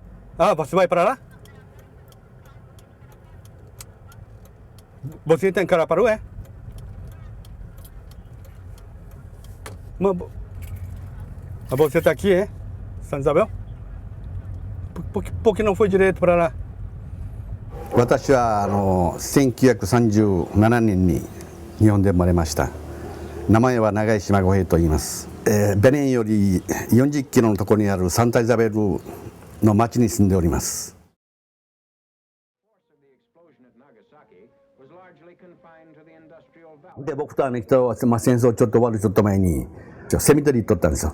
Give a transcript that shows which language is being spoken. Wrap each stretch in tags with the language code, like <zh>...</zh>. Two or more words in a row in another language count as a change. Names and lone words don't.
<pt>Ah, você vai para lá? Você tem Caraparu, é? Mas você está aqui, é? Santa Isabel? Por que não foi direito para lá?</pt> <ja>私は1937年に日本で生まれました。名前は長井島五平と言います。ベネンより40キロのところにあるサンタイザベルの町に住んでおります。で僕と姉貴と、戦争ちょっと終わるちょっと前にセミ取り行っとったんですよ。</ja>